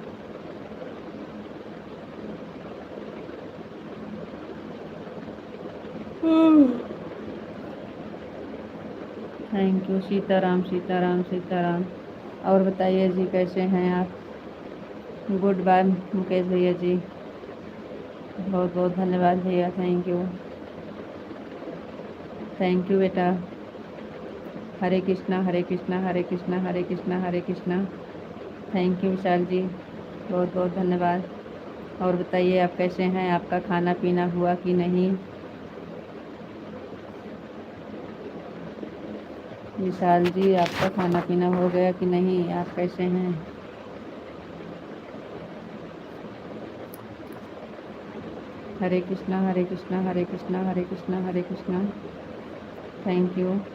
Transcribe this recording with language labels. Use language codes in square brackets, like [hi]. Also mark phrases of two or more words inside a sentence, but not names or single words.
[en] thank you, [hi] सीताराम सीताराम सीताराम। और बताइए जी, कैसे हैं आप? [en] good bye [hi] मुकेश भैया जी, बहुत बहुत धन्यवाद भैया। [en] thank you बेटा। [hi] हरे कृष्णा हरे कृष्णा हरे कृष्णा हरे कृष्णा हरे कृष्णा। [en] thank you [hi] विशाल जी, बहुत बहुत धन्यवाद। और बताइए आप कैसे हैं, आपका खाना पीना हुआ कि नहीं? विशाल जी, आपका खाना पीना हो गया कि नहीं, आप कैसे हैं? हरे कृष्णा हरे कृष्णा हरे कृष्णा हरे कृष्णा हरे कृष्णा। [en] thank you.